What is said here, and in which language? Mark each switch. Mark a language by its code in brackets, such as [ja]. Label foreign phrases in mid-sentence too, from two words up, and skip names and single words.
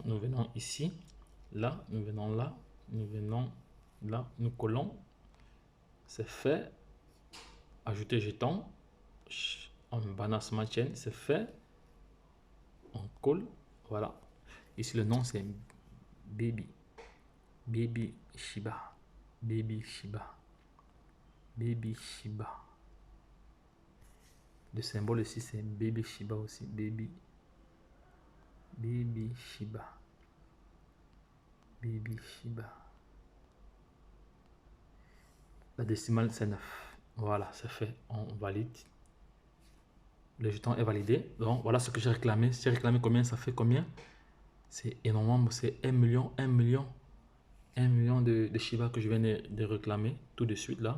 [fr] Nous venons ici. Là, nous venons là. Nous venons là. Nous collons. C'est fait. Ajouter jeton. On banane smart chain. C'est fait. On colle. Voilà. Ici, le nom, c'est baby. Baby Shiba. Baby Shiba. Baby Shiba. Le symbole ici, c'est baby Shiba aussi. Baby. Baby Shiba. Baby Shiba. La décimale, c'est 9. Voilà, c'est fait. On valide. Le jeton est validé. Donc, voilà ce que j'ai réclamé. J'ai réclamé combien? Ça fait combien? C'est énormément. C'est 1 million, 1 million. 1 million de Shiba que je viens de réclamer tout de suite là.